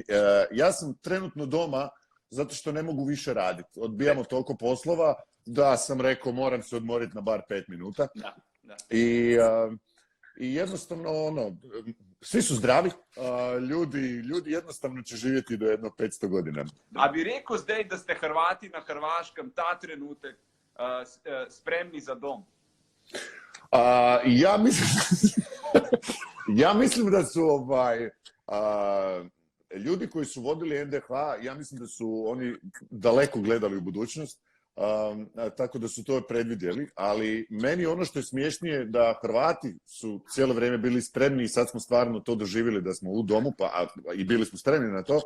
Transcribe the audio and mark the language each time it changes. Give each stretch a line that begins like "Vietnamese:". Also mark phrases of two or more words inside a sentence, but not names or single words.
Croatian: Ja sam trenutno doma zato što ne mogu više raditi. Odbijamo toliko poslova da sam rekao moram se odmoriti na bar 5 minuta. Da. I jednostavno, svi su zdravi, ljudi jednostavno će živjeti do jedno 500 godina.
Slovenian: A bi rekel zdaj, da ste Hrvati na Hrvaškem ta trenutek spremni za dom?
Croatian: Ja mislim da su ljudi koji su vodili NDH, ja mislim da su oni daleko gledali u budućnost. Tako da su to predvidjeli, ali meni ono što je smiješnije da Hrvati su cijelo vrijeme bili spremni i sad smo stvarno to doživjeli da smo u domu i bili smo spremni na to.